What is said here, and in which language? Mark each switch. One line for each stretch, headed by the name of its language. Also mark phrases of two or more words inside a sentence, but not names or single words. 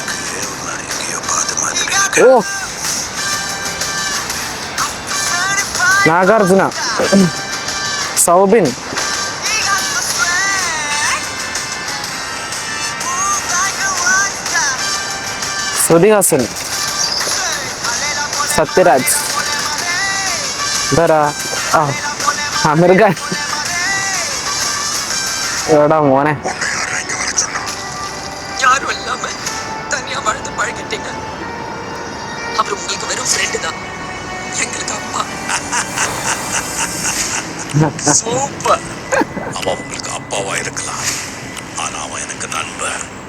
Malayalam: ഓ നാഗാർജുന, സൗബിൻ, ശ്രുതി ഹാസൻ, സത്യരാജ്, ആമിർ ഖാൻ. എടാ മോനെ.
Tamil: சூப்பர். அவன் உங்களுக்கு அப்பாவா இருக்கலாம், ஆனா அவன் எனக்கு நண்பன்.